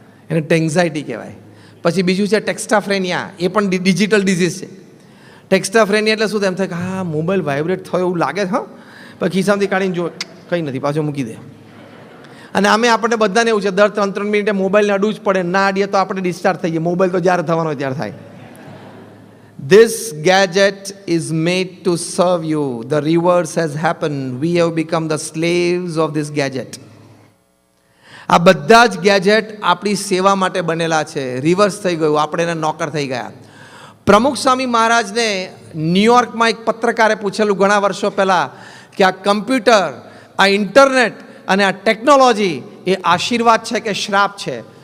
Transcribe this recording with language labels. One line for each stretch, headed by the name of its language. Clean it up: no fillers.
Gujarati: એને ટેન્ઝાયટી કહેવાય. પછી બીજું છે ટેક્સ્ટાફ્રેનિયા, એ પણ ડિજિટલ ડિઝીઝ છે. ટેક્સ્ટાફ્રેનિયા એટલે શું થાય? એમ થાય કે હા મોબાઈલ વાઇબ્રેટ થયો એવું લાગે છે, હા, પછી ખિસ્સામાંથી કાઢીને જો કંઈ નથી, પાછો મૂકી દે. અને આમે આપણે બધાને એવું છે, દર 3-3 મિનિટે મોબાઈલને અડવું જ પડે. ના અડીએ તો આપણે ડિસ્ચાર્જ થઈએ. મોબાઈલ તો જ્યારે થવાનો હોય ત્યારે થાય.
English: This gadget is made to serve you. The reverse has happened. We have become the slaves of this gadget.
Gujarati: આ બધા જ ગેજેટ આપણી સેવા માટે બનેલા છે. રિવર્સ થઈ ગયું, આપણે એના નોકર થઈ ગયા. પ્રમુખ સ્વામી મહારાજને ન્યુયોર્કમાં એક પત્રકારે પૂછેલું ઘણા વર્ષો પહેલાં કે આ કમ્પ્યુટર, આ ઇન્ટરનેટ અને આ ટેકનોલોજી એ આશીર્વાદ છે કે શ્રાપ છે?